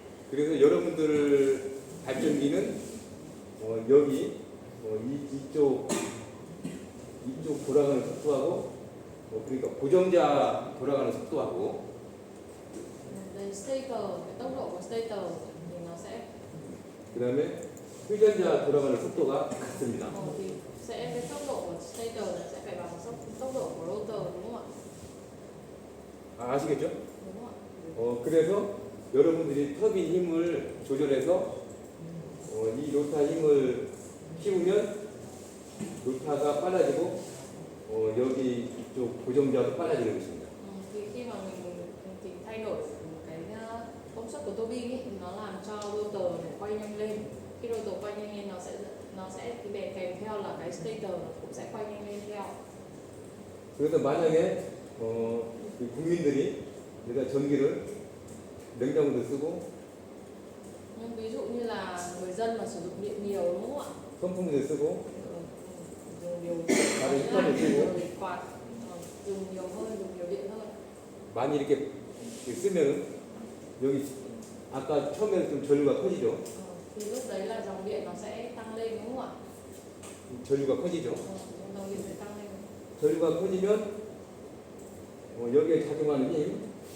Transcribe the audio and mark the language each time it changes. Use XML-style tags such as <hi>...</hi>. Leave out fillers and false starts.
<ko>그래서 여러분들 발전기는 여기 이쪽 돌아가는 속도하고 그러니까 고정자 돌아가는 속도하고</ko> <vi>Đây stator, cái tốc độ của stator thì nó sẽ</vi> <ko>그 다음에 회전자 돌아가는 속도가 같습니다.</ko> <vi>thì sẽ cái tốc độ của stator là sẽ phải bằng tốc độ của rotor, đúng không ạ?</vi> <ko>아시겠죠?</ko> <vi>Đúng không ạ?</vi> <ko>그래서 여러분들이 터빈 힘을 조절해서 이 로타 힘을 키우면 로타가 빨라지고 여기 이쪽 고정자도 빨라지는 것입니다.</ko> <vi>Thì khi mà mình thì thay đổi cái công suất của tua bin ấy, thì nó làm cho rotor này quay nhanh lên. Khi rotor quay nhanh lên nó sẽ đi kèm theo là cái stator cũng sẽ quay nhanh lên theo.</vi> <ko>그래서 만약에 국민들이 내가 전기를 냉장고도 쓰고</ko> <vi>Nhưng ví dụ như là người dân mà sử dụng điện nhiều, đúng không ạ?</vi> <ko>선풍기도 쓰고</ko> <vi>Dùng nhiều</vi> <ko>다른 히터도 쓰고</ko> <vi>rồi quạt, dùng nhiều hơn, dùng nhiều điện hơn.</vi> <ko>많이 이렇게 쓰면은 여기 아까 처음에는 좀 전류가 커지죠.</ko> <vi>Thì lúc đấy là dòng điện nó sẽ tăng lên, đúng không ạ?</vi> <ko>전류가 커지죠.</ko> <vi>Dòng điện sẽ tăng lên.</vi> <ko>전류가 커지면 여기에 작용하는 힘</ko>